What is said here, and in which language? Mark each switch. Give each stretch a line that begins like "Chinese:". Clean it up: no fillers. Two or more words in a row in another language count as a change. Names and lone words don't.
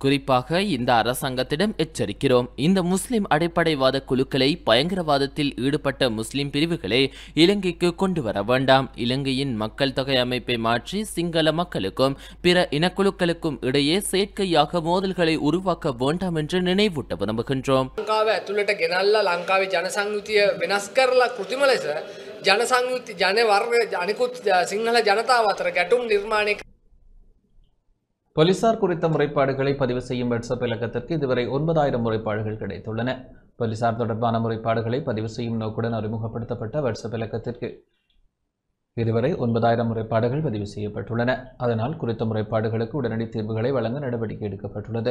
Tamil: குறிப்பாக இந்த அரசாங்கத்திடம் எச்சரிக்கிறோம். இந்த முஸ்லிம் அடிப்படைவாத குழுக்களை பயங்கரவாதத்தில் ஈடுபட்ட முஸ்லிம் பிரிவுகளை இலங்கைக்கு கொண்டு வர வேண்டாம். இலங்கையின் மக்கள் தொகை அமைப்பை மாற்றி சிங்கள மக்களுக்கும் பிற இனக்குழுக்களுக்கும் இடையே செயற்கையாக மோதல்களை உருவாக்க வேண்டாம் என்று நினைவூட்ட விரும்புகின்றோம்.
Sinhala: ඇතුළට ගෙනල්ලා ලංකාවේ ජනසංයුතිය වෙනස් කරලා කෘතිම ලෙස ජනසංයුති ජන වර්ග අනිකුත් සිංහල ජනතාව අතර ගැටුම් නිර්මාණය.
Tamil: போலீசார் குறித்த முறைப்பாடுகளை பதிவு செய்யும் வாட்ஸ்அப் இலக்கத்திற்கு இதுவரை 9000 முறைப்பாடுகள் கிடைத்துள்ளன. போலீசார் தொடர்பான முறைப்பாடுகளை பதிவு செய்யும் நோக்குடன் அறிமுகப்படுத்தப்பட்ட வாட்ஸ்அப் இலக்கத்திற்கு இதுவரை 9000 முறைப்பாடுகள் பதிவு செய்யப்பட்டுள்ளன. அதனால் குறித்த முறைப்பாடுகளுக்கு உடனடி தீர்வுகளை வழங்க நடவடிக்கை எடுக்கப்பட்டுள்ளது.